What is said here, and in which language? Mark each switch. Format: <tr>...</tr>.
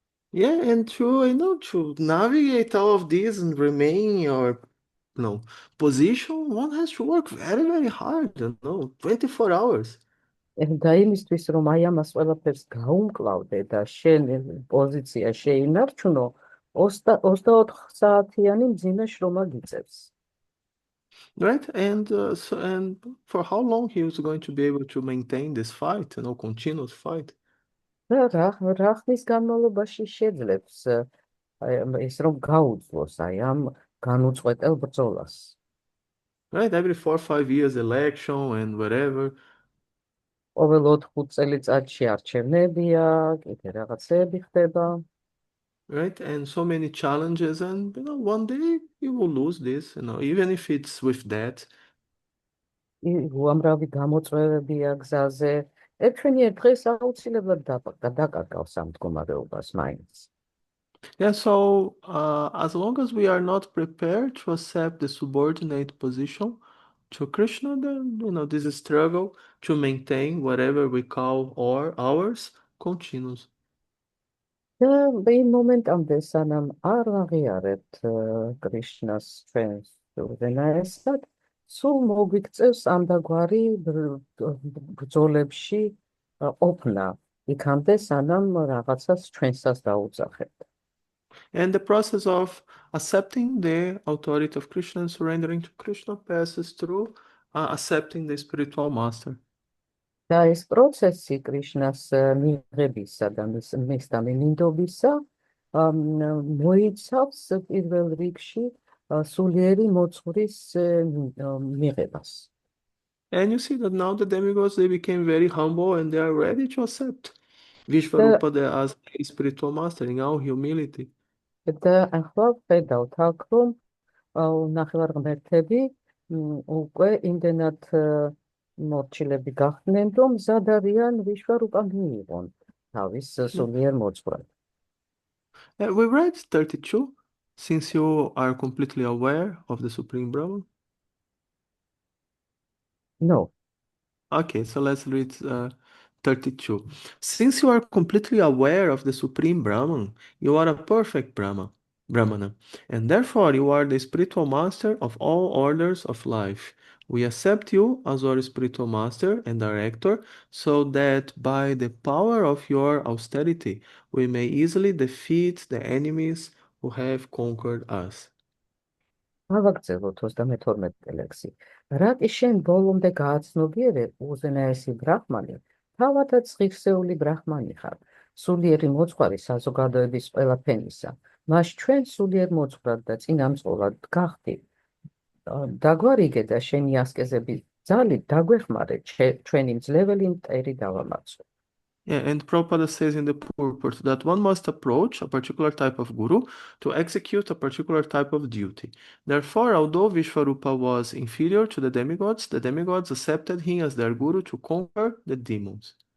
<en>Yeah, and to navigate all of this and remain your, position, one has to work very, very hard, 24 hours.</en> <ka>და იმისთვის, რომ აი ამას ყველაფერს გაუმკლავდე და შენ პოზიცია შეინარჩუნო, 24 საათიანი მძიმე შრომა გიწევს.</ka> <en>Right? And for how long he was going to be able to maintain this fight, continuous fight?</en> <ka>და რა ხნის განმავლობაში შეძლებს ის რომ გაუძლოს აი ამ განუწყვეტელ ბრძოლას.</ka> <en>Right? Every 4 or 5 years election and whatever.</en> <ka>ყოველ 4-5 წელიწადში არჩევნებია, კიდე რაღაცეები ხდება.</ka> <en>Right? And so many challenges, and one day you will lose this, even if it's with that.</en> <ka>უამრავი გამოწვევებია გზაზე. ერთვენიერ დღეს აუცილებლად დაკარგავს ამ მდგომარეობას მაინც.</ka> <en>Yeah, so as long as we are not prepared to accept the subordinate position to Krishna, then this struggle to maintain whatever we call ours continues.</en> <ka>და იმ მომენტამდე, სანამ არ აღიარებთ კრიშნას ჩვენს უზენაესად, სულ მოგვიქცევს ამდაგვარი ბრძოლებში ყოფნა, იქამდე, სანამ რაღაცას ჩვენსას დაუძახებთ.</ka> <en>And the process of accepting the authority of Krishna and surrendering to Krishna passes through accepting the spiritual master.</en> <ka>და ეს პროცესი კრიშნას მიღებისა და მისთან მინდობისა მოიცავს პირველ რიგში სულიერი მოძღვრის მიღებას.</ka> <en>And you see that now the demigods, they became very humble and they are ready to accept Vishvarupada as a spiritual master in all humility.</en> <ka>და ახლა ვხედავთ აქ, რომ ნახევარღმერთები უკვე იმდენად მორჩილები გახდნენ, რომ მზად არიან ვიშვარუპა მიიღონ თავის სულიერ მოძღვრად.</ka> <en>We read 32, since you are completely aware of the Supreme Brahman. No. Okay, so let's read 32. Since you are completely aware of the Supreme Brahman, you are a perfect Brahmana, and therefore you are the spiritual master of all orders of life. We accept you as our spiritual master and director, so that by the power of your austerity, we may easily defeat the enemies who have conquered us.</en> <ka>ავაგრძელოთ 32 ლექსი. რატი შენ ბოლომდე გააცნობიერე უზენაესი ბრაჰმანი, თავადაც ღირსეული ბრაჰმანი ხარ, სულიერი მოძღვარი საზოგადოების ყველა ფენისა. მას ჩვენ სულიერ მოძღვრად და წინამძღოლად გახდი. დაგვარიგე და შენი ასკეზების ძალით დაგვეხმარე, ჩვენი მძლეველი მტერი დავამარცხო.</ka> <en>Yeah, and Prabhupada says in the purport that one must approach a particular type of guru to execute a particular type of duty. Therefore, although Vishvarupa was inferior to the demigods accepted him as their guru to conquer the demons.</en>